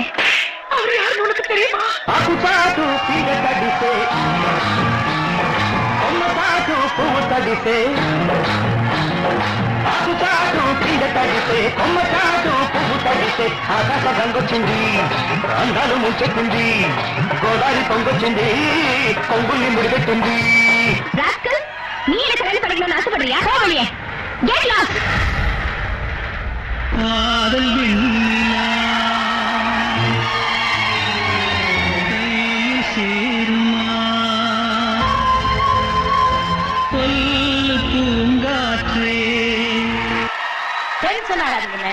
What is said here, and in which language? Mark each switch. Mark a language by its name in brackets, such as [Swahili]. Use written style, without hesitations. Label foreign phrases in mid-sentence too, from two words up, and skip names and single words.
[Tamil] அவர் யாருன்னு உனக்கு தெரியுமா? [Telugu] పాటు పీడ తడిసే కొమ్మ పాటు పువ్వు తడిసే ఆకు చాటు పీడ తడిసే కొమ్మ చాటు పువ్వు తడిసే ఆకాశ గంగొచ్చింది ప్రాంతాలు ముంచెత్తుంది గోదావరి పొంగొచ్చింది కొంగుల్ని ముడిపెట్టింది. [Tamil] ராஸ்கல், நீ எனக்கு கல்யாணம் பண்ணிக்கணும்னு ஆசைப்படுறியா? போ வெளியே. [English] Get lost. [Tamil] காதல் வெண்ணிலா சேருமா கொல்லு பூங்காற்றே. டென்ஷன் ஆகாதுங்க.